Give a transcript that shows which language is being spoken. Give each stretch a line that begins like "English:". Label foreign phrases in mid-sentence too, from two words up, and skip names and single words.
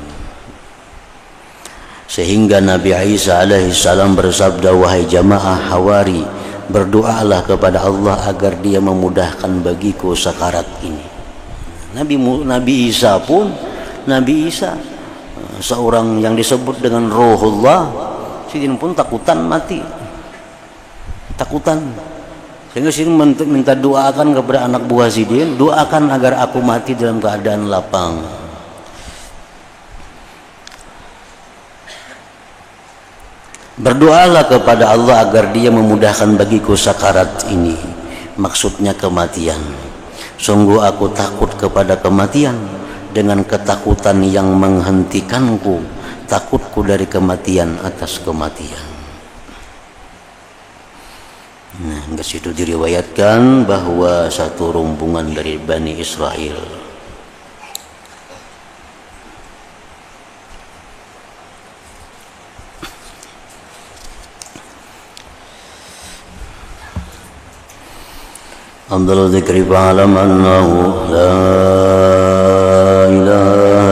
Indonesian: Sehingga Nabi Isa alaihissalam bersabda, wahai jamaah Hawari, berdoalah kepada Allah agar dia memudahkan bagiku sakarat ini. Nabi Isa pun, Nabi Isa seorang yang disebut dengan Ruhullah,
Banjar: sidin pun takutan mati, takutan.
Indonesian: Sehingga sidin minta doakan kepada anak buah sidin, doakan agar aku mati dalam keadaan lapang. Berdoalah kepada Allah agar dia memudahkan bagiku sakarat ini, maksudnya kematian. Sungguh aku takut kepada kematian dengan ketakutan yang menghentikanku, takutku dari kematian atas kematian. Nah, ke situ diriwayatkan bahwa satu rombongan dari Bani Israel
Arabic: أفضل ذكر فاعلم أنه لا إله